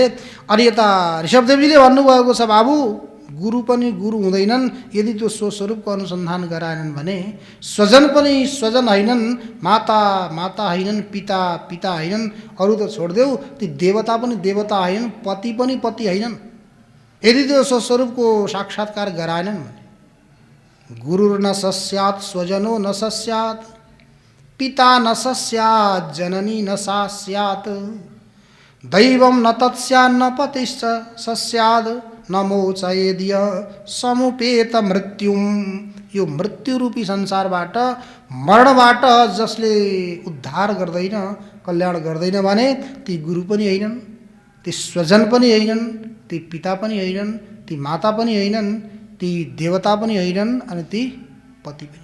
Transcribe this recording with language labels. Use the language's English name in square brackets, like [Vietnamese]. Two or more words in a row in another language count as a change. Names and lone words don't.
[Nepali] अनि यता ऋषभदेवजीले भन्नुभएको छ, बाबु गुरु पनि गुरु हुँदैनन् यदि त्यो स्वस्वरूपको अनुसन्धान गराएनन् भने, स्वजन पनि स्वजन होइनन्, माता माता होइनन्, पिता पिता होइनन्, अरू त छोडिदेऊ, ती देवता पनि देवता होइनन्, पति पनि पति होइनन्, यदि त्यो स्वस्वरूपको साक्षात्कार गराएनन् भने। [Sanskrit] गुरुर्न सस्यात् स्वजनो न सस्यात् पिता न सस्यात् जननी न सा स्यात् दैवं न तत्स्यान्न पतिश्च सस्यात् न मोचयेद्य समुपेत मृत्युम। [Nepali] यो मृत्युरूपी संसारबाट, मरणबाट जसले उद्धार गर्दैन, कल्याण गर्दैन भने ती गुरु पनि होइनन्, ती स्वजन पनि होइनन्, ती पिता पनि होइनन्, ती माता पनि होइनन्, ती देवता पनि होइनन्, अनि ती पति पनि।